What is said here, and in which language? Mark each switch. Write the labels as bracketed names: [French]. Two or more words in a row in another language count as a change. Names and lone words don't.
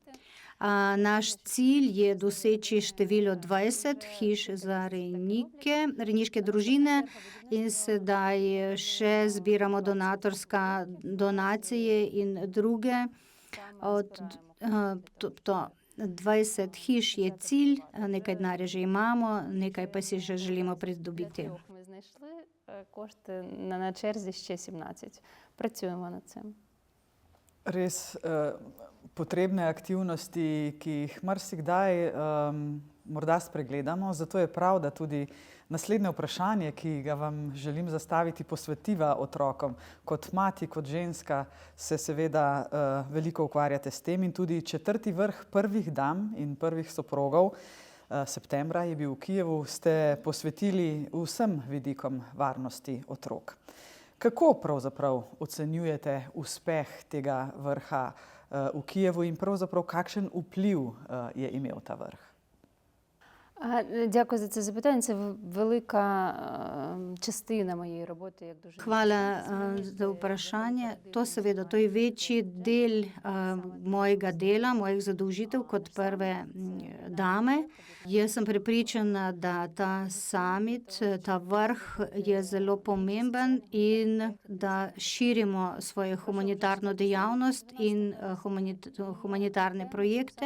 [Slovenian] Naš cilj je doseči število 20 hiš za rejniške družine in sedaj še zbiramo donacije in druge. 20 hiš je cilj, nekaj denarja že imamo, nekaj pa si še želimo pridobiti. [Ukrainian] Ми знайшли кошти, на черзі ще 17. Працюємо над цим. [Slovenian] Res potrebne aktivnosti, ki jih marsikdaj morda spregledamo, zato je prav, da tudi naslednje vprašanje, ki ga vam želim zastaviti, posvetiva otrokom. Kot mati, kot ženska se seveda veliko ukvarjate s tem in tudi 4. vrh prvih dam in prvih soprogov septembra je bil v Kijevu, ste posvetili vsem vidikom varnosti otrok. Kako pravzaprav ocenjujete uspeh tega vrha v Kijevu in pravzaprav kakšen vpliv je imel ta vrh? [Ukrainian] Дякую за це запитання. Це велика частина моєї роботи як дуже. [Slovenian] Hvala za vprašanje. To je večji del mojega dela, mojih zadolžitev kot prve dame. Jaz sem prepričana, da ta summit, ta vrh je zelo pomemben in da širimo svojo humanitarno dejavnost in humanitarne projekte.